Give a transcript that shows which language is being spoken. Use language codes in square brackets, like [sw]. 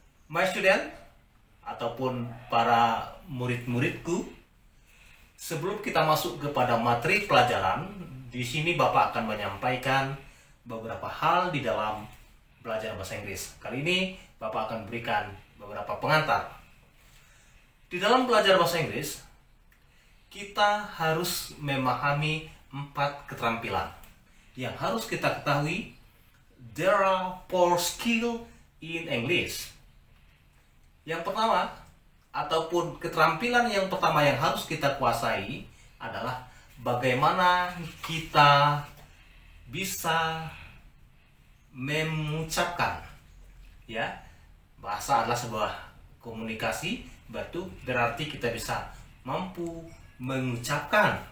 [en] My student [id] ataupun para murid-muridku, sebelum kita masuk kepada materi pelajaran, di sini Bapak akan menyampaikan beberapa hal di dalam belajar bahasa Inggris. Kali ini Bapak akan berikan beberapa pengantar. Di dalam belajar bahasa Inggris, kita harus memahami 4 keterampilan yang harus kita ketahui. [en] There are 4 skills in English. [id] Yang pertama, ataupun keterampilan yang pertama yang harus kita kuasai adalah bagaimana kita bisa mengucapkan. Ya, bahasa adalah sebuah komunikasi, berarti kita bisa mampu mengucapkan.